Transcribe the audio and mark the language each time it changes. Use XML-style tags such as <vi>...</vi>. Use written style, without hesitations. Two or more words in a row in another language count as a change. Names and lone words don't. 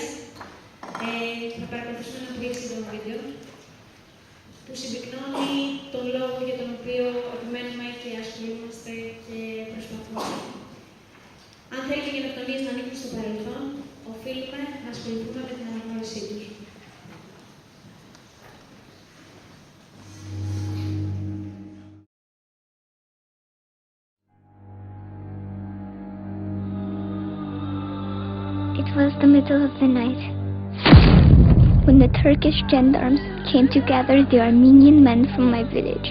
<el>Θα παρακολουθήσουμε ένα πολύ σύντομο βίντεο που συμπυκνώνει τον λόγο για τον οποίο επιμένουμε και ασχολούμαστε και προσπαθούμε. Αν θέλετε γενοκτονίες να ανήκουν στο παρελθόν, οφείλουμε να ασχοληθούμε με την αναγνώρισή τους.</el> <en>It was the middle of the night when the Turkish gendarmes came to gather the Armenian men from my village.</en>